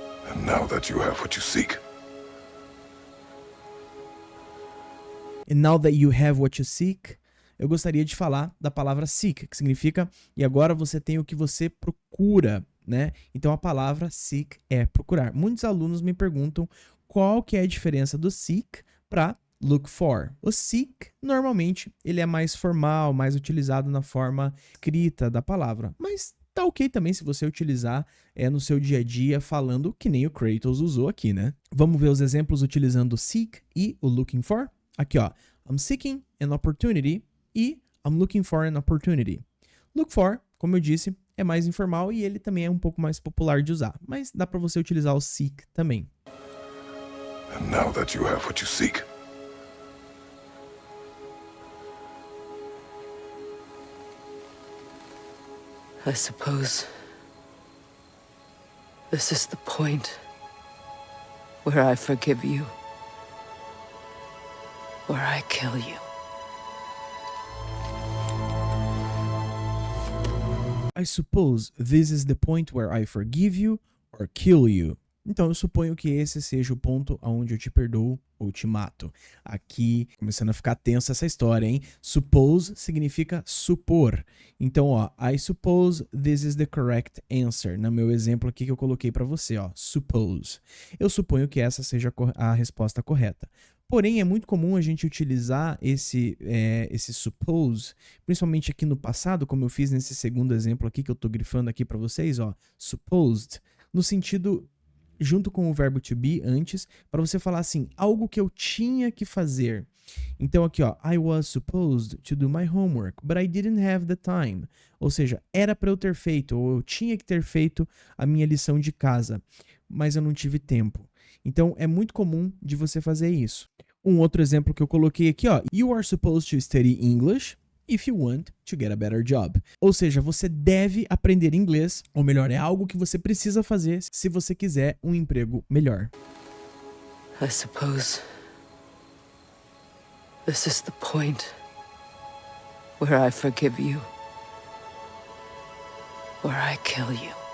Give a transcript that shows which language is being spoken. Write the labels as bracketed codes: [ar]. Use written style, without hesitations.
[en] And now that you have what you seek, And now that you have what you seek, [pt] eu gostaria de falar da palavra seek, que significa e agora você tem o que você procura, né? Então a palavra seek é procurar. Muitos alunos me perguntam qual que é a diferença do seek para look for. O seek, normalmente, ele é mais formal, mais utilizado na forma escrita da palavra, mas tá ok também se você utilizar no seu dia a dia falando que nem o Kratos usou aqui, né? Vamos ver os exemplos utilizando o seek e o looking for? Aqui, ó. [en] I'm seeking an opportunity e I'm looking for an opportunity. [pt] Look for, como eu disse, é mais informal e ele também é um pouco mais popular de usar, mas dá para você utilizar o seek também. [en] and now that you have what you seek, I suppose this is the point where I forgive you, or I kill you. I suppose this is the point where I forgive you or kill you. [pt] Então eu suponho que esse seja o ponto onde eu te perdoo ou te mato. Aqui, começando a ficar tensa essa história, hein? Suppose significa supor. Então, ó, [en] I suppose this is the correct answer. [pt] No meu exemplo aqui que eu coloquei para você, ó, suppose. Eu suponho que essa seja a resposta correta. Porém, é muito comum a gente utilizar esse suppose, principalmente aqui no passado, como eu fiz nesse segundo exemplo aqui que eu tô grifando aqui para vocês, ó, supposed, no sentido junto com o verbo to be antes, para você falar assim, algo que eu tinha que fazer. Então aqui, ó, [en] I was supposed to do my homework, but I didn't have the time. [pt] Ou seja, era para eu ter feito, ou eu tinha que ter feito a minha lição de casa, mas eu não tive tempo. Então é muito comum de você fazer isso. Um outro exemplo que eu coloquei aqui, ó, [en] you are supposed to study English if you want to get a better job. [pt] Ou seja, você deve aprender inglês, ou melhor, é algo que você precisa fazer se você quiser um emprego melhor. [en] I suppose this is the point where I forgive you, where I kill you.